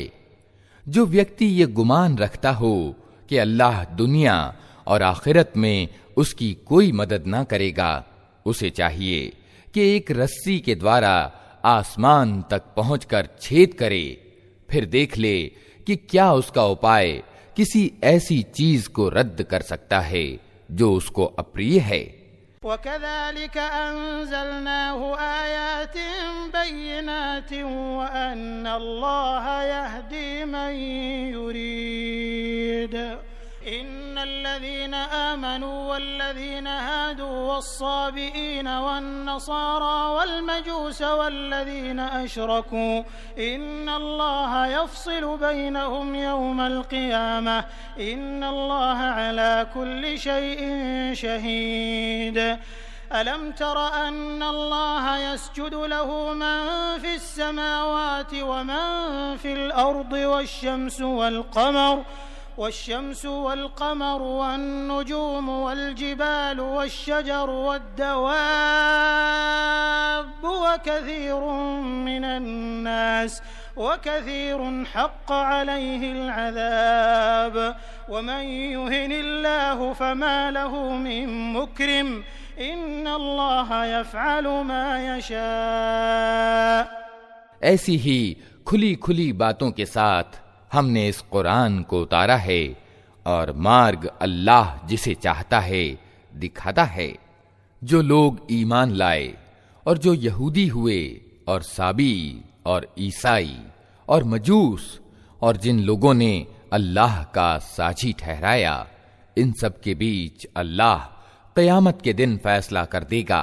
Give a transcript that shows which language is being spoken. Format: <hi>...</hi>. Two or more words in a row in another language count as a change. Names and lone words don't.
<hi>जो व्यक्ति ये गुमान रखता हो कि अल्लाह दुनिया और आखिरत में उसकी कोई मदद ना करेगा, उसे चाहिए कि एक रस्सी के द्वारा आसमान तक पहुंचकर छेद करे, फिर देख ले कि क्या उसका उपाय किसी ऐसी चीज को रद्द कर सकता है जो उसको अप्रिय है।</hi> <ar>وكذلك أنزلناه آيات بينات وأن الله يهدي من يريد. إن الذين آمنوا والذين هادوا والصابئين والنصارى والمجوس والذين أشركوا إن الله يفصل بينهم يوم القيامة إن الله على كل شيء شهيد. ألم تر أن الله يسجد له من في السماوات ومن في الأرض والشمس والقمر والنجوم والجبال والشجر والدواب وكثير حق عليه العذاب ومن يهن الله فما له من مكرم إن الله يفعل ما يشاء.</ar> <hi>ऐसी ही खुली खुली बातों के साथ हमने इस कुरान को उतारा है और मार्ग अल्लाह जिसे चाहता है दिखाता है। जो लोग ईमान लाए और जो यहूदी हुए और साबी और ईसाई और मजूस और जिन लोगों ने अल्लाह का साझी ठहराया, इन सब के बीच अल्लाह क़यामत के दिन फैसला कर देगा।</hi>